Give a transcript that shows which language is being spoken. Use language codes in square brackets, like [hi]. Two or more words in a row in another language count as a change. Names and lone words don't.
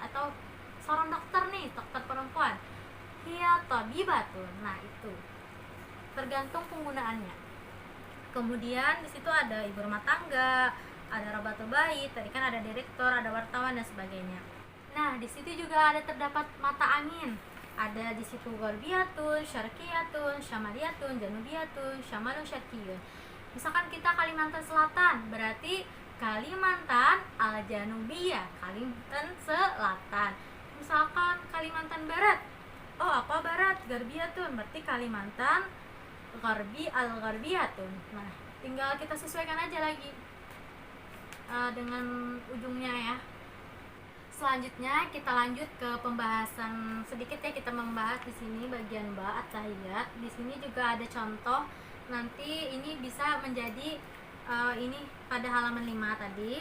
[id] Atau seorang dokter nih, dokter perempuan, [ar] هي طبيبة. [id] Nah, itu tergantung penggunaannya. Kemudian di situ ada ibu rumah tangga, ada [ar] ربة البيت, [id] tadi kan ada direktur, ada wartawan dan sebagainya. Nah, di situ juga ada terdapat mata angin. Ada di situ [ar] غربية، شرقية، شمالية، جنوبية، شمال شرقي. [id] Misalkan kita Kalimantan Selatan, berarti Kalimantan Al-Janubiyah, Kalimantan Selatan. Misalkan Kalimantan Barat, oh apa Barat? Garbiyatun, berarti Kalimantan [ar] غربي الغربية. [id] Nah, tinggal kita sesuaikan aja lagi dengan ujungnya ya. Selanjutnya kita lanjut ke pembahasan sedikit ya, kita membahas di sini bagian [ar] با التحيات. [id] Di sini juga ada contoh. Nanti ini bisa menjadi ini pada halaman 5 tadi.